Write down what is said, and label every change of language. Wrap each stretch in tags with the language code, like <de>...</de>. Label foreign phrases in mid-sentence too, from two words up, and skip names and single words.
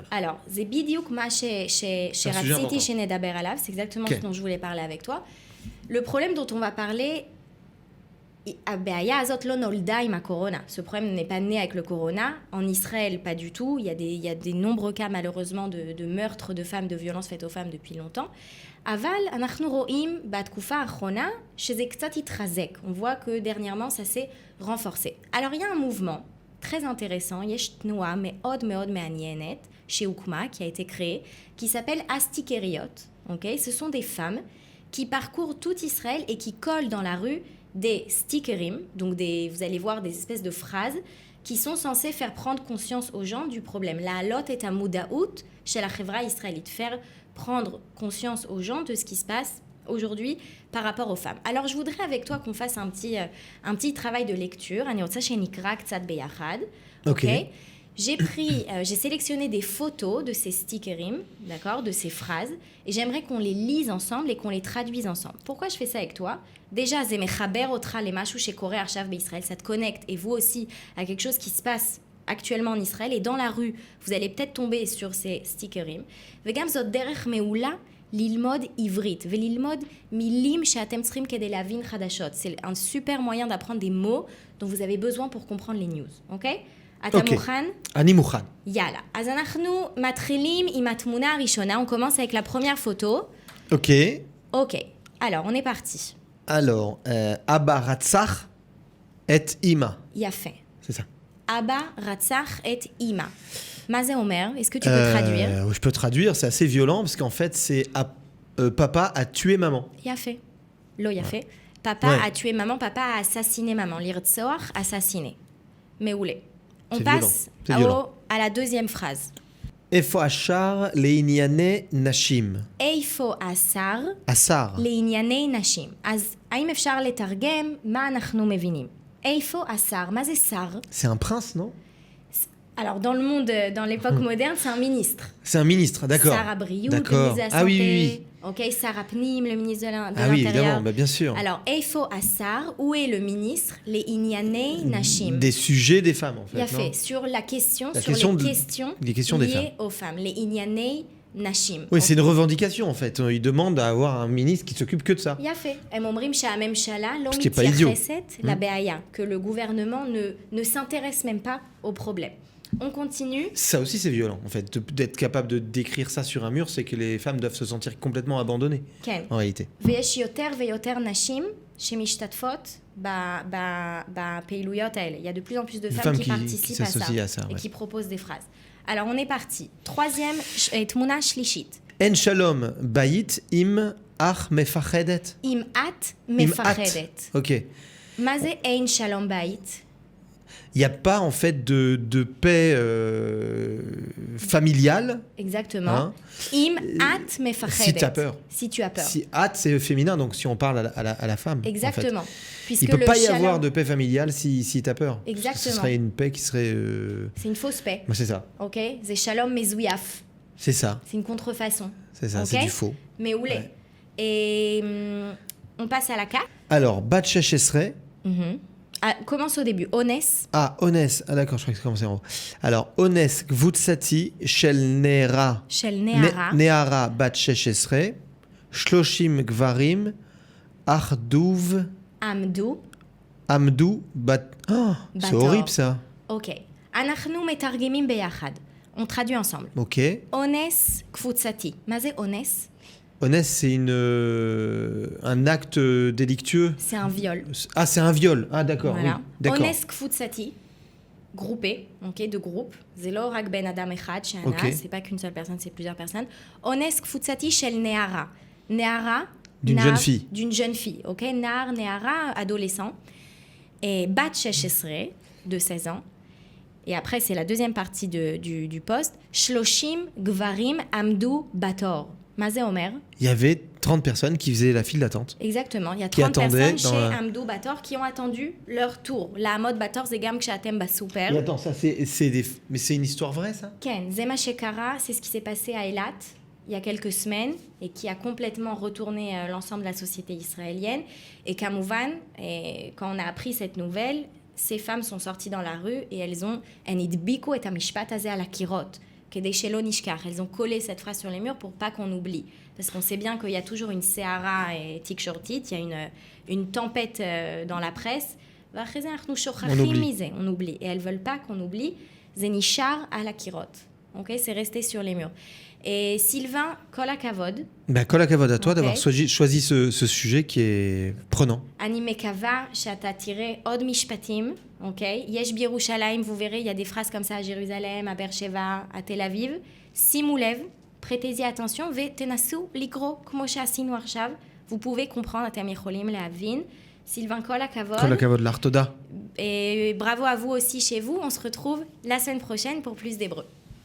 <fr>Alors, c'est</fr> <he>בדיוק מה שרציתי שנדבר עליו,</he> <fr>c'est exactement ce dont je voulais parler avec toi. Le problème dont on va parler, ce problème n'est pas né avec le corona. En Israël, pas du tout. Il y a des nombreux cas, malheureusement, de meurtres de femmes, de violences faites aux femmes depuis longtemps.</fr> <he>Aval, אנחנו רואים בתקופה האחרונה שזה קצת התחזק.</he> <fr>On voit que dernièrement, ça s'est renforcé. Alors, il y a un mouvement très intéressant,</fr> <he>יש תנועה מאוד מאוד מעניינת, שהוקמה,</he> <fr>qui a été créée, qui s'appelle הסטיקריות. Okay? Ce sont des femmes qui parcourent tout Israël et qui collent dans la rue des stickerim, donc vous allez voir des espèces de phrases qui sont censées faire prendre conscience aux gens du problème. La halot est un moudaout chez la chevra israélite, faire prendre conscience aux gens de ce qui se passe aujourd'hui par rapport aux femmes. Alors je voudrais avec toi qu'on fasse un petit travail de lecture.</fr> <he>אני רוצה שנקרא קצת ביחד.</he> <fr>Okay. J'ai sélectionné des photos de ces stickerim, d'accord, de ces phrases, et j'aimerais qu'on les lise ensemble et qu'on les traduise ensemble. Pourquoi je fais ça avec toi? Déjà,</fr> <he>זה מחבר אותך למשהו שקורה עכשיו בישראל,</he> <fr>ça te connecte, et vous aussi, à quelque chose qui se passe actuellement en Israël, et dans la rue, vous allez peut-être tomber sur ces stickerim.</fr> <he>וגם זאת דרך מעולה ללמוד עברית, וללמוד מילים שאתם צריכים כדי להבין חדשות.</he> <fr>C'est un super moyen d'apprendre des mots dont vous avez besoin pour comprendre les news, ok?</fr> <he>אתה מוכן? אני מוכן. יאללה. אז אנחנו מתחילים עם התמונה הראשונה.</he> <fr>On commence avec la première photo. Ok. Ok. Alors, on est parti. Alors,</fr> <he>אבא רצח את אימא. יפה.</he> <fr>C'est ça.</fr> <he>אבא רצח את אימא. מה זה אומר?</he> <fr>Est-ce que tu peux traduire? Je peux traduire, c'est assez violent parce qu'en fait, c'est papa a tué maman.</fr> <he>יפה. לא יפה.</he> <fr>Papa a tué maman, papa a assassiné maman.</fr> <he>לרצוח, assassiné. מעולה.</he> <fr>On passe à la deuxième phrase.</fr> <he>איפה השאר לענייני נשים? איפה השר השר. לענייני נשים. אז האם אפשר לתרגם מה אנחנו מבינים? איפה השר? מה זה שר?</he> <fr>C'est un prince, non? Alors dans le monde, dans l'époque moderne, c'est un ministre. C'est un ministre, d'accord.</fr> <he>שר הבריאות,</he> <fr>le D'accord. ministre de la Ah oui, santé. oui,</fr> <he>Ok, שר הפנים,</he> <fr>le ministre de Ah oui, l'Intérieur. évidemment, bah, bien sûr. Alors,</fr> <he>איפה השר?</he> <fr>Où est le ministre?</fr> <he>לענייני נשים.</he> <fr>Des sujets des femmes, en fait.</fr> <he>יפה,</he> <fr>non sur la question, La sur question les de- questions les questions des liées femmes. aux femmes.</fr> <he>לענייני נשים.</he> <fr>Oui, c'est une revendication, en fait. Ils demandent à avoir un ministre qui s'occupe que de ça.</fr> <he>יפה. הם אומרים שהממשלה לא</he> <fr>Ce qui est pas idiot.</fr> <he>מתייחסת לבעיה,</he> <fr>que le gouvernement ne s'intéresse même pas au problème. On continue. Ça aussi, c'est violent, en fait. D'être capable de décrire ça sur un mur, c'est que les femmes doivent se sentir complètement abandonnées,</fr> <he>כן.</he> <fr>en réalité.</fr> <he>ויש יותר ויותר נשים שמשתתפות בפעילויות האלה.</he> <fr>Il y a de plus en plus de Des femmes femmes qui qui participent s'associent à ça, à ça, et ouais. qui proposent des phrases. Alors on est parti. Troisième,</fr> <he>תמונה שלישית. אין שלום בית אם את מפחדת. אם את Im מפחדת. at. Ok. מה זה אין שלום בית?</he> <fr>Il n'y a pas, en fait, de paix familiale. Exactement. Hein?</fr> <he>אם את מפחדת.</he> <fr>Si tu as peur. Si tu as peur. Si at, c'est féminin, donc si on parle à la femme. Exactement. En fait. Puisque Il ne peut le pas y shalom, avoir de paix familiale si tu as peur. Ce Exactement. serait une paix qui serait. c'est une fausse paix. Bah, c'est ça.</fr> <he>Ok? זה שלום מזויף.</he> <fr>C'est ça. C'est une contrefaçon. C'est ça. Ok? C'est du faux. Mais où Ouais. Et on passe à la 4.</fr> <he>Alors, בת שש עשרה.</he> <fr>Ah, commence au début.</fr> <he>Ones,</he> <fr>Ah, Ones. Ah, d'accord, je crois que c'est commencé en haut. Alors,</fr> <he>אונס קבוצתי של נערה. של נערה. נערה בת שש עשרה. שלושים גברים. Achduv. Amdou. עמדו בת.</he> <fr>Oh, c'est</fr> <he>Bator.</he> <fr>horrible ça.</fr> <he>Ok. אנחנו מתרגמים ביחד.</he> <fr>On traduit ensemble. Ok.</fr> <he>אונס קבוצתי. מה זה אונס? Ones,</he> <fr>c'est un acte délictueux. C'est un viol. Ah, c'est un viol. Ah, d'accord. Voilà. Oui, d'accord.</fr> <he>אונס קבוצתי,</he> <fr>groupé, ok, de groupe.</fr> <he>זה לא רק בן אדם אחד שאנס,</he> <fr>Ok. c'est pas qu'une seule personne, c'est plusieurs personnes.</fr> <he>אונס קבוצתי של נערה. נערה.</he> <fr>D'une</fr> <he>נער-</he> <fr>jeune fille. D'une jeune fille,</fr> <he>ok. נער, נערה,</he> <fr>adolescent. Et בת 16, de 16 ans. Et après, c'est la deuxième partie du poste.</fr> <he>שלושים גברים עמדו בתור. מה זה אומר?</he> <fr>Il y avait 30 personnes qui faisaient la file d'attente. Exactement, il y a Qui 30 attendaient personnes dans chez la-</fr> <he>עמדו בתור</he> <fr>qui ont attendu leur tour.</fr> <he>לעמוד בתור זה גם כשאתם בסופר.</he> <fr>Et attends, ça c'est des. Mais c'est une histoire vraie, ça?</fr> <he>כן, זה מה שקרה,</he> <fr>c'est ce qui s'est passé à Eilat il y a quelques semaines et qui a complètement retourné l'ensemble de la société israélienne. Et Kamouvan, quand on a appris cette nouvelle, ces femmes sont sorties dans la rue et elles ont</fr> <he>הן הדביקו את המשפט הזה על הקירות. כדי שלא נשכח.</he> <fr>Elles ont collé cette phrase sur les murs pour pas qu'on oublie. Parce qu'on sait bien qu'il y a toujours une</fr> <he>סערה את תקשורתית,</he> <fr>il y a une tempête dans la presse.</fr> <he>ואחרי זה אנחנו שוכחים</he> <fr>oublie.</fr> <he>מזה,</he> <fr>on oublie. Et elles veulent pas qu'on oublie.</fr> <he>זה נשאר על הקירות.</he> <fr>Ok, c'est resté sur les murs. Et Sylvain,</fr> <he>כל הכבוד,</he> <fr>Ben,</fr> <he>כל הכבוד</he> <fr>à toi Ok. d'avoir choisi ce sujet qui est prenant.</fr> <he>אני מקווה שאתה תראה עוד משפטים, אוקיי? יש בירושלים,</he> <fr>vous verrez, il y a des phrases comme ça à Jérusalem, à Beersheba, à Tel Aviv.</fr> <he>שימו לב,</he> <fr>prêtez-y attention,</fr> <he>ותנסו לקרוא כמו שעשינו עכשיו.</he> <fr>Vous pouvez comprendre,</fr> <he>אתם יכולים להבין. Sylvain, כל הכבוד. כל הכבוד לך תודה.</he> <fr>Et bravo à vous aussi chez vous. On se retrouve la semaine prochaine pour plus d'hébreu.</fr>